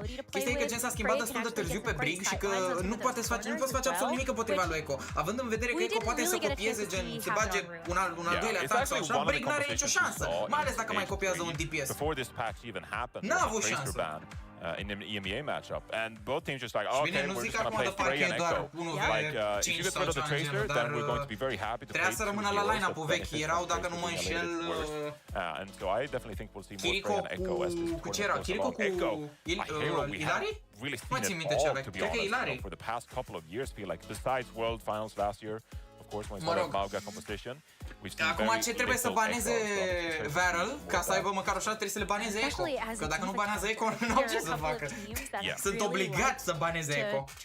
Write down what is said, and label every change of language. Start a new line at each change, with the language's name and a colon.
Romanian: Chestia e că Gen s-a schimbat destul de târziu pe Brig și că nu poți face absolut nimic împotriva lui Eco. Având în vedere că Eco poate să copieze, gen, să bage un al doilea atac sau așa, Brig n-are nicio șansă, mai ales dacă mai copiază un DPS. N-a avut șansă.
English: In an EMEA matchup, and both teams just like, okay, we're just gonna play Freya and Echo. Like, if you get rid of the Tracer, then we're going to be very happy to play
Romanian: să rămână la line-up-ul vechi, erau, dacă nu mă înșel...
English: And so I definitely think we'll see more Freya and Echo as this tournament goes along. Echo, a hero we haven't really seen at all, to be honest, for the past couple of years, feel like, besides World Finals last year, of course, when it's all Mauga competition.
Romanian: Acum ce trebuie să baneze Varel, ca să aibă măcar o șansă, trebuie să le baneze Echo. Că dacă nu banează Echo, nu au ce să facă. Sunt obligați să baneze Echo.